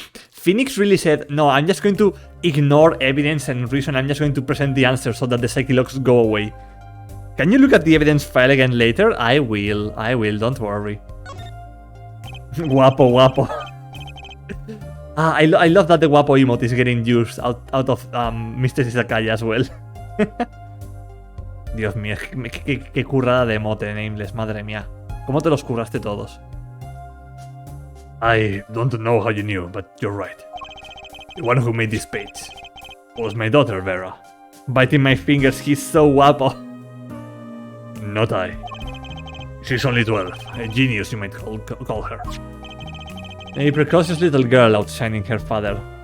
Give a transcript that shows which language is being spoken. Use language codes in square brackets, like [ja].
[en] Phoenix really said, no, I'm just going to ignore evidence and reason, I'm just going to present the answer so that the Psychologs go away. Can you look at the evidence file again later? I will, don't worry. Guapo. I love that the guapo emote is getting used out of Mr. Izakaya as well. [es] Dios mío, qué currada de emote, Nameless, madre mía. ¿Cómo te los curraste todos? [en] I don't know how you knew, but you're right. The one who made this page was my daughter, Vera. Biting my fingers, he's so guapo. Not I. She's only 12, a genius you might call her. A precocious little girl outshining her father.